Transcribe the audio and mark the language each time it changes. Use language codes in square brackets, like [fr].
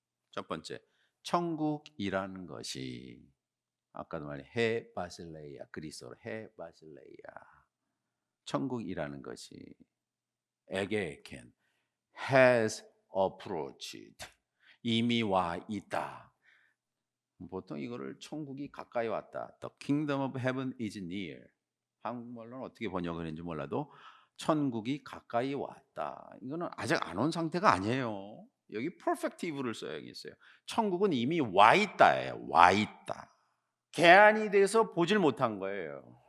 [ko] 첫 번째, 천국이라는 것이 아까도 말해 해 바실레이아, 그리스어로 해 바실레이아. 천국이라는 것이 에게켄 [en] has approached, [ko] 이미 와 있다. 보통 이거를 천국이 가까이 왔다. [en] The kingdom of heaven is near. [ko] 한국말로는 어떻게 번역하는지 몰라도 천국이 가까이 왔다. 이거는 아직 안 온 상태가 아니에요. 여기 perfective를 써야겠어요. 천국은 이미 와 있다예요. 와 있다. 개안이 돼서 보질 못한 거예요.